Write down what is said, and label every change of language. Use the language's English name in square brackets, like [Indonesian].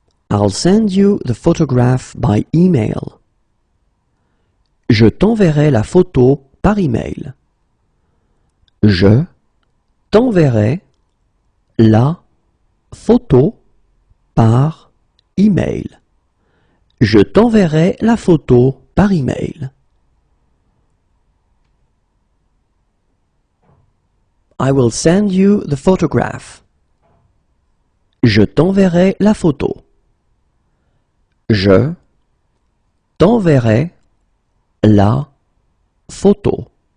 [English] I'll send you the photograph by email. [French] Je t'enverrai la photo par email. Je t'enverrai la photo par email. Je t'enverrai la photo par email. [English] I will send you the photograph. [French] Je t'enverrai la photo. Je t'enverrai la photo.